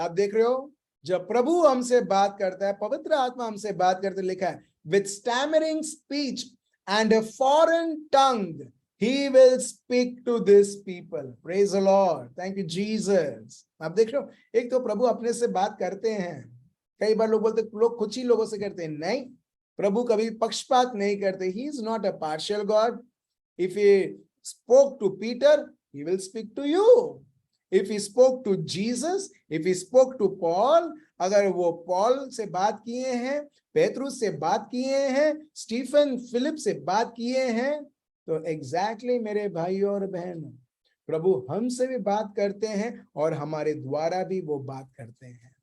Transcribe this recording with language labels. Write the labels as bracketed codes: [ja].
[hi] आप देख रहे हो, जब प्रभु हमसे बात करता है, पवित्र आत्मा हमसे बात करते, लिखा है [en] With stammering speech and a foreign tongue he will speak to this people. Praise the Lord. Thank you Jesus. [hi] आप देख रहे हो, एक तो प्रभु अपने से बात करते हैं। कई बार लोग बोलते लोग कुछ ही लोगों से करते हैं, नहीं, प्रभु कभी पक्षपात नहीं करते। [en] He is not a partial God. If he spoke to Peter, he will speak to you. If he spoke to Jesus, if he spoke to Paul, [hi] अगर वो पॉल से बात किए हैं, पेतरुस से बात किए हैं, स्टीफन फिलिप से बात किए हैं, तो एग्जैक्टली मेरे भाइयों और बहनों, प्रभु हमसे भी बात करते हैं और हमारे द्वारा भी वो बात करते हैं।